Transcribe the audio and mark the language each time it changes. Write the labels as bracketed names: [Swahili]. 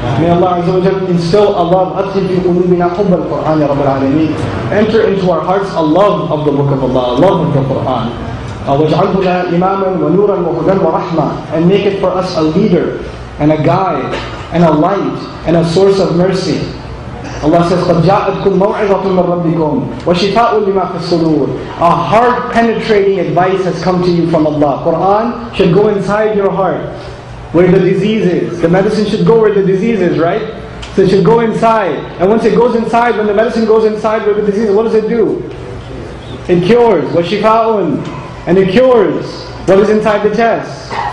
[English] May Allah Azza wa Jalla instill a love, [Arabic] adkhil fi qulubina hubb al-Qur'an ya Rabbil Alameen. [English] Enter into our hearts a love of the Book of Allah, a love of the Qur'an. [Arabic] وَاجْعَلْهُ لَنَا إِمَامًا وَنُورًا وَهُدًى وَرَحْمَةً. [English] And make it for us a leader, and a guide, and a light, and a source of mercy. Allah says, [Arabic] قَدْ جَاءَتْكُمْ مَوْعِظَةٌ مِّن رَبِّكُمْ وَشِفَاءٌ لِمَا فِي الصُّدُورِ. [English] A heart-penetrating advice has come to you from Allah. Qur'an should go inside your heart, where the disease is. The medicine should go where the disease is, right? So it should go inside. And once it goes inside, when the medicine goes inside where the disease is, what does it do? It cures. وَشِفَاءٌ. And it cures what is inside the chest.